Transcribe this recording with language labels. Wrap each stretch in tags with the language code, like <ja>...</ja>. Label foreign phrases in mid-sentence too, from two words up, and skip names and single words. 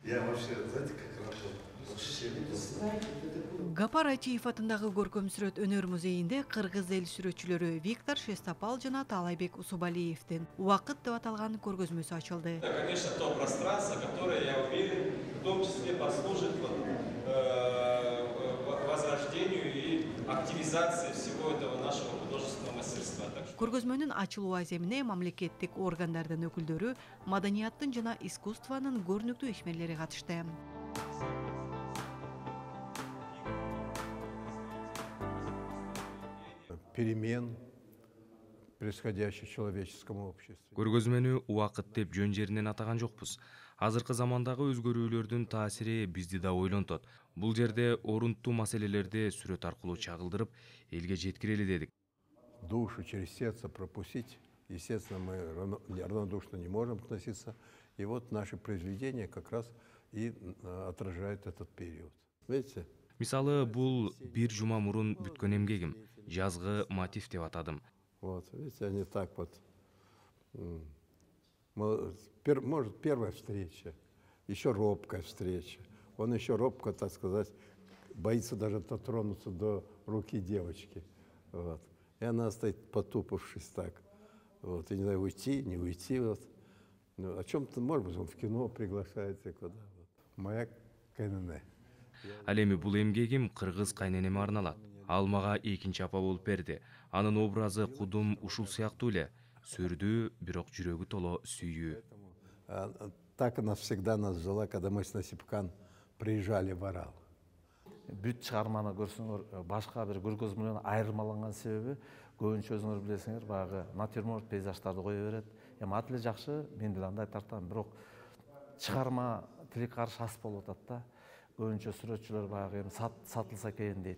<ru>Я вообще, знаете, как работаю?</ru> <ky>Гапар Айтиев атындагы көркөм сүрөт өнөр музейинде кыргыз эл сүрөтчүлөрү Виктор Шестопал жана Таалайбек Усубалиевдин «Убакыт» деп аталган көргөзмөсү ачылды.</ky> <ru>Это, конечно, то пространство, которое, я уверен, в том числе послужит возрождению и активизации всего этого нашего художественного мастерства.</ru> <ky>Көргөзмөнүн ачылуу аземине мамлекеттик органдардын өкүлдөрү, маданияттын жана искусствонун көрүнүктүү ишмерлери катышты.</ky> <ru>Перемен, происходящих в человеческом обществе.</ru> <ky>Көргөзмөнү убакыт деп жөн жеринен атаган жокпуз. Азыркы замандагы өзгөрүүлөрдүн таасири бизди да ойлонтот. Бул жерде орунттуу маселелерди сүрөт аркылуу чагылдырып, элге жеткирели дедик.</ky> <ru>Душу через сердце пропустить, естественно, мы равнодушно не можем относиться. И вот наши произведения как раз и отражают этот период. Видите?</ru> <ky>Мисалы, бул бир жума мурун бүткөн эмгегим. Жазгы мотив деп атадым.</ky> <ru>Вот, видите, они так вот. Может, первая встреча, еще робкая встреча. Он еще робко, так сказать, боится даже дотронуться до руки девочки. Вот. И она стоит, потупившись так. Вот. И не знаю, уйти, не уйти. Вот. Ну, о чем-то, может быть, он в кино приглашается куда. Вот. Моя КНН.</ru> <ky>Ал эми бул эмгегим кыргыз кайненеме арналат. Ал мага экинчи апа болуп берди. Анын образы кудум ушул сыяктуу эле. Сүрдүү, бирок жүрөгү толо сүйүү.</ky> <ru>Так она всегда нас жила, когда мы с Насипкан приезжали в Орал.</ru> <ky>Бүт чыгарманы көрсөңөр, башка бир көргөзмө менен айырмаланган себеби, көбүнчө өзүңөр билесиңер, баягы натюрморт пейзаждарды кое берет. Эми ат эле жакшы, мен деле андай тартам, бирок чыгарма тили каршы ас болуп атат да. Көбүнчө сүрөтчүлөр баягы сатылса экен дейт.</ky>